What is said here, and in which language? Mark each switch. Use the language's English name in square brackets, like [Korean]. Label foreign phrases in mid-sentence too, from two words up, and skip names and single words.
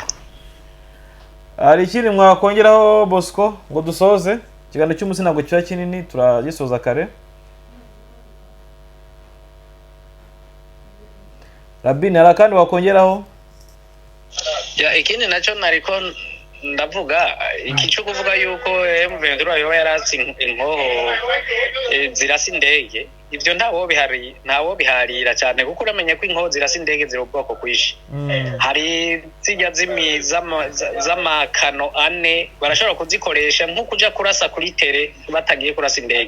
[Kinyarwanda] Ari ikiri mwakongeraho Bosco ngo dusoze ikiganiro cy'umunsi, ntabwo kiba kinini, turagisoza kare. Rabin, hari akandi wakongeraho? [Rundi] Ikindi nacyo nariko ndavuga ikico kuvuga yuko M23 yo yaratsi inkoho zirasa indege, ivyo ntawo biharira cyane, kuko uramenye ko inkoho zirasa indege ziri ubwoko kwishi. Hari zijya z'amakano ane barashobora kuzikoresha nko kuja kurasa kuri tere batagiye kurasa indege.